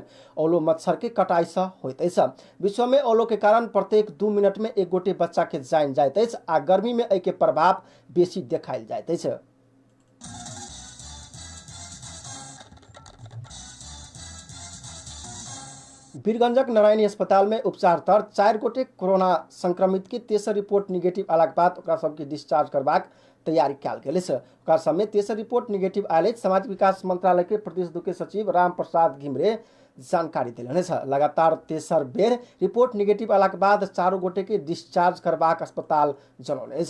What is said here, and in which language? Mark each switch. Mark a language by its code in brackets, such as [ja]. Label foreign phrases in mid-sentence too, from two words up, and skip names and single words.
[mai] ओलो मच्छर के कटाई से होइत। विश्व में ओलो के कारण प्रत्येक 2 मिनट में एक गोटे बच्चा के जान जाइत आ गर्मी में के प्रभाव बेसी देखायल जाइत अछि। वीरगंजक नारायणी अस्पताल में उपचार तर 4 गोटे कोरोना संक्रमित की तेसर रिपोर्ट निगेटिव आलाक बाद ओकरा सबके डिस्चार्ज करबाक तैयारी कयल गेल अछि। ओकरा सबमे तेसर रिपोर्ट निगेटिव आयल अछि। सामाजिक विकास मंत्रालय के प्रदेश 2 के सचिव राम प्रसाद घिमरे जानकारी देलनि अछि। लगातार तेसर बेर रिपोर्ट निगेटिव आलाक बाद 4 गोटे के डिस्चार्ज करबाक अस्पताल जनौने अछि।